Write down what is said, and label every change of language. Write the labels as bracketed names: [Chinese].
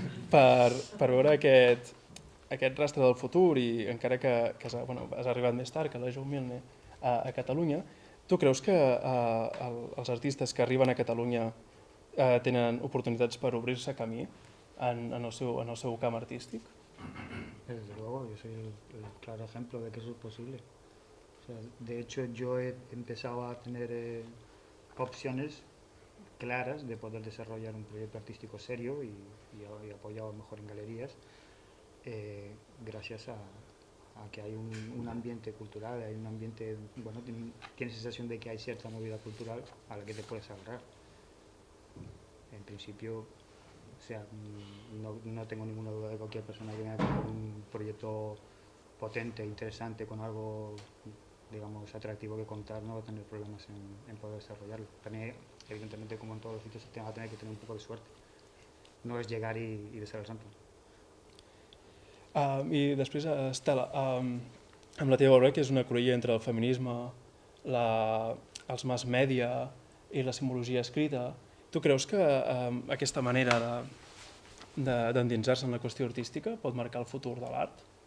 [Catalan] per veure aquest rastre del futur i encara que has arribat més tard que la Joe Milne a Catalunya, tu creus que els artistes que arriben a Catalunya tenen oportunitats per obrir-se camí en el seu camp artístic? [Spanish] Desde luego, yo soy el claro ejemplo de que eso es posible. O sea, de hecho, yo he empezado a tener opciones claras de poder desarrollar un proyecto artístico serio y apoyado mejor en galerías, gracias a que hay un ambiente cultural, hay un ambiente, bueno, tienes sensación de que hay cierta movida cultural a la que te puedes agarrar. En principio, o sea, no tengo ninguna duda de que cualquier persona que venga con un proyecto potente, interesante, con algo, digamos, atractivo que contar, no va a tener problemas en poder desarrollarlo. También, evidentemente, como en todos los sitios, va a tener que tener un poco de suerte. No es llegar y besar el santo. [Catalan] I després, Estela, amb la teva obra, que és una cruïlla entre el feminisme, els mass media i la simbologia escrita, tu creus que aquesta manera d'endinsar-se en la qüestió artística pot marcar el futur de l'art?